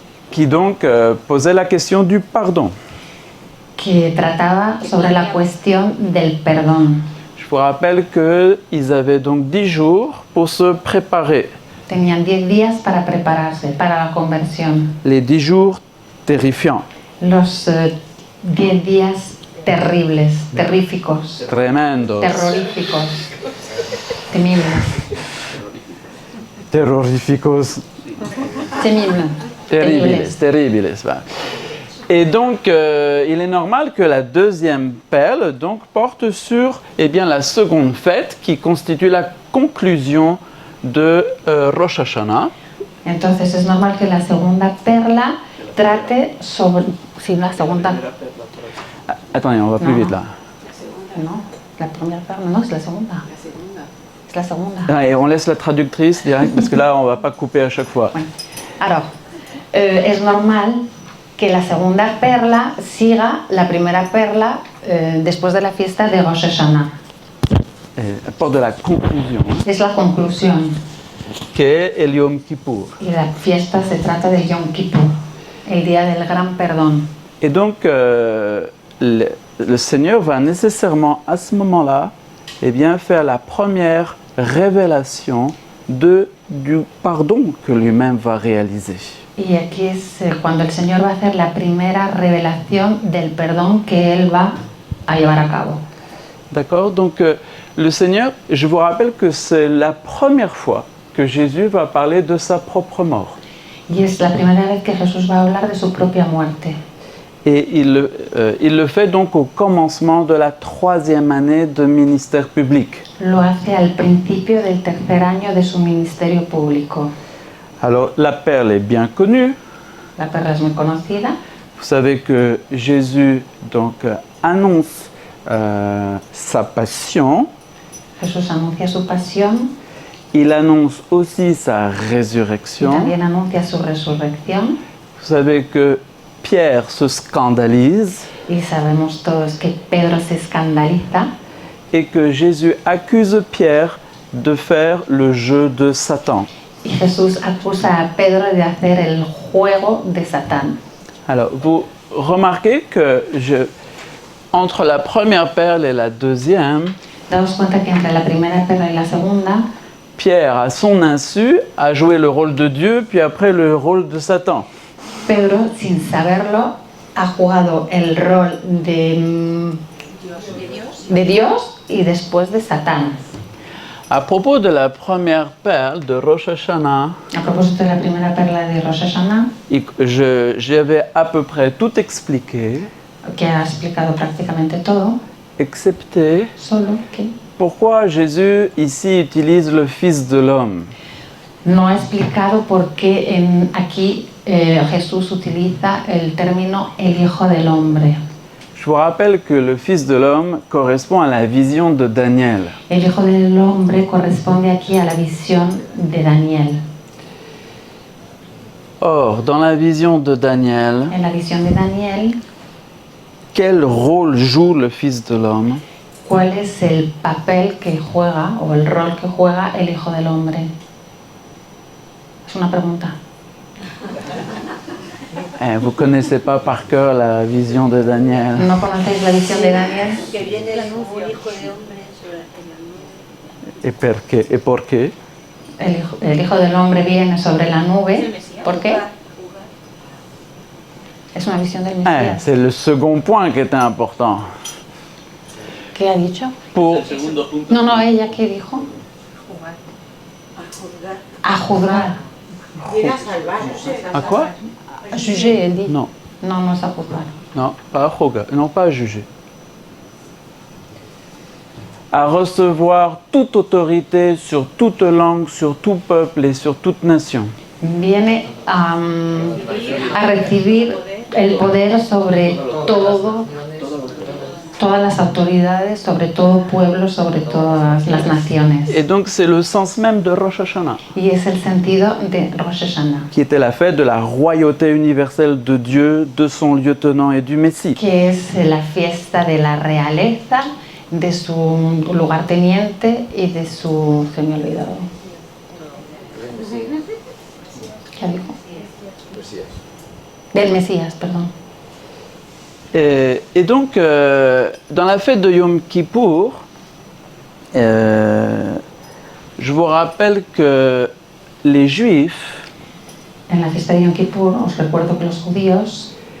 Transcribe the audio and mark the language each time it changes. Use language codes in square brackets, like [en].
[fr] qui donc posait la question du pardon. [es] que trataba sobre la cuestión del perdón. [fr] Je vous rappelle qu'ils avaient donc 10 jours pour se préparer. [es] Tenían 10 días para prepararse para la conversión. [fr] Les 10 jours terrifiants, [es] Los 10 días terribles, terríficos, tremendos, terroríficos, temibles, terroríficos, temibles, terribles. [fr] Voilà. Et donc, il est normal que la deuxième perle donc, porte sur la seconde fête qui constitue la conclusion de Rosh Hashanah. [es] Entonces es normal que la segunda perla trate sobre... Sí, la segunda... [fr] Attendez, on va plus vite là. [es] No, la primera perla, no, es la segunda. Es la segunda. [fr] Ah, et on laisse la traductrice direct parce que là, on ne va pas couper à chaque fois. [es] Bueno, [fr] alors, [es] es normal que la segunda perla siga la primera perla después de la fiesta de Rosh Hashanah. [fr] Porte de la conclusion, [es] Es la conclusión. que est el Yom Kippur. Y la fiesta se trata de Yom Kippur, el día del gran perdón. [fr] Et donc, le Seigneur va nécessairement à ce moment-là faire la première révélation du pardon que lui-même va réaliser. [es] Y aquí es cuando el Señor va a hacer la primera revelación del perdón que Él va a llevar a cabo. [fr] D'accord? Donc, le Seigneur, je vous rappelle que c'est la première fois que Jésus va parler de sa propre mort. [es] Y es la primera vez que Jesús va a hablar de su propia muerte. [fr] Et il le fait donc au commencement de la 3e année de ministère public. [es] Lo hace al principio del tercer año de su ministerio público. [fr] Alors, la perle est bien connue. [es] La perla es muy conocida. [fr] Vous savez que Jésus donc annonce sa passion. [es] Jesús anuncia su pasión [fr] Il annonce aussi sa [es] y [fr] résurrection. [es] también anuncia su resurrección. [fr] Vous savez que Pierre se scandalise [es] Y sabemos todos que Pedro se escandaliza [fr] et que Jésus accuse Pierre de faire le jeu de Satan. [es] y Jesús acusa a Pedro de hacer el juego de Satán. [fr] Alors, vous remarquez que entre la première perle et la deuxième, [es] Daos cuenta que entre la primera perla y la segunda, [fr] Pierre, à son insu, a joué le rôle de Dieu, puis après le rôle de Satan. [es] Pedro, sin saberlo, ha jugado el rol de Dios y después de Satán. [fr] À propos de la première perle de Rosh Hashanah, [es] A propósito de la primera perla de Rosh Hashanah, [fr] j'avais à peu près tout expliqué, [es] que ha explicado prácticamente todo, [fr] excepté [es] solo que [fr] pourquoi Jésus ici utilise le Fils de l'homme. [es] no ha explicado por qué aquí Jesús utiliza el término el Hijo del Hombre. [fr] Je vous rappelle que le Fils de l'homme correspond à la vision de Daniel. [es] El Hijo del Hombre corresponde aquí a la visión de Daniel. [fr] Or, dans la vision de Daniel, [es] En la visión de Daniel, [fr] quel rôle joue le Fils de l'homme? [es] ¿cuál es el papel que juega o el rol que juega el Hijo del Hombre? Es una pregunta. [fr] Vous ne connaissez pas par cœur la vision de Daniel. [es] ¿No conocéis la visión de Daniel? Que viene el hijo de hombre sobre la nube. [fr] Et [es] por qué? El hijo del Hombre viene sobre la nube. ¿Por qué? Es una visión del Mesías. [fr] C'est le second point qui était important. [es] ¿Qué ha dicho? [fr] Pour, [es] El segundo punto. No, ella, ¿qué dijo? A juzgar. Viene a salvar. [fr] à quoi? A juger, elle dit. Non, [es] No es a juzgar. [fr] non, pas à juger, non pas à juger. À recevoir toute autorité sur toute langue, sur tout peuple et sur toute nation. [es] Viene a recibir el poder sobre todo, todas las autoridades, sobre todo pueblos, sobre todas las naciones. Et donc c'est le sens même de Rosh Hashanah, Y es el sentido de Rosh Hashanah, qui était la fête de la royauté universelle de Dieu, de son lieutenant et du Messie. que es la fiesta de la realeza, de su lugarteniente y de su... se me ha olvidado. ¿Qué dijo? Del Mesías, perdón. [fr] Et donc, dans la fête de Yom Kippour, je vous rappelle que les Juifs, [es] En la fiesta de Yom Kippur os recuerdo que los judíos